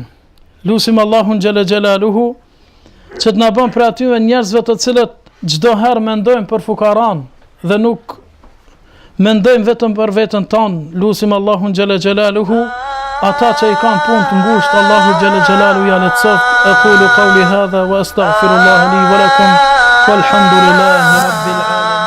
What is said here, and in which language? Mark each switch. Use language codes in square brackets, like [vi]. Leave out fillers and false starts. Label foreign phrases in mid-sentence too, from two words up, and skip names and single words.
[sq] Lusim Allahun [ar] جل جلاله, [sq] që të na bën për atyre njerëzve të cilët çdo herë mendojnë për fukaran dhe nuk mendojmë vetëm për veten tonë. Lusim Allahun [ar] جل جلاله, [sq] ata që i kanë punë të ngushtë, Allahu [ar] جل جلاله [sq] ja letësoft. [ar] أقول قولي هذا وأستغفر الله لي ولكم والحمد لله رب العالمين.